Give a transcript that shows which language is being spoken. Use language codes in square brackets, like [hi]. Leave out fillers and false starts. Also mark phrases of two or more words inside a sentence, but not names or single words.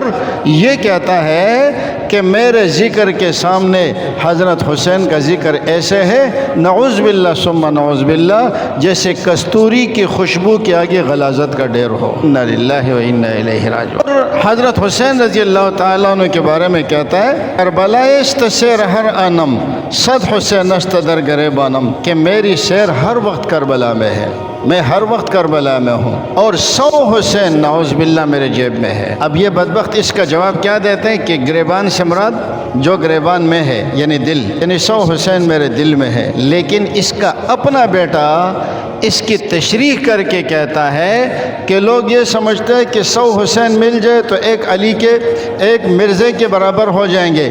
[ur] یہ کہتا ہے کہ میرے ذکر کے سامنے حضرت حسین کا ذکر ایسے ہے، [ar] نعوذ باللہ ثم نعوذ باللہ، [ur] جیسے کستوری کی خوشبو کے آگے غلاظت کا ڈھیر ہو۔ [ar] انا للہ و انا الیہ راجعون۔ [ur] اور حضرت حسین رضی اللہ تعالیٰ عنہ کے بارے میں کہتا ہے، [fa] کربلا است سیر ہر آنم صد حسین است در گریبانم، [ur] کہ میری سیر ہر وقت کربلا میں ہے، میں ہر وقت کربلا میں ہوں، اور 100 حسین [ar] نعوذ باللہ [ur] میرے جیب میں ہے۔ اب یہ بدبخت اس کا جواب کیا دیتے ہیں کہ گریبان سے مراد جو گریبان میں ہے یعنی دل، یعنی 100 حسین میرے دل میں ہے۔ لیکن اس کا اپنا بیٹا اس کی تشریح کر کے کہتا ہے کہ لوگ یہ سمجھتے ہیں کہ 100 حسین مل جائے تو ایک علی کے ایک مرزے کے برابر ہو جائیں گے۔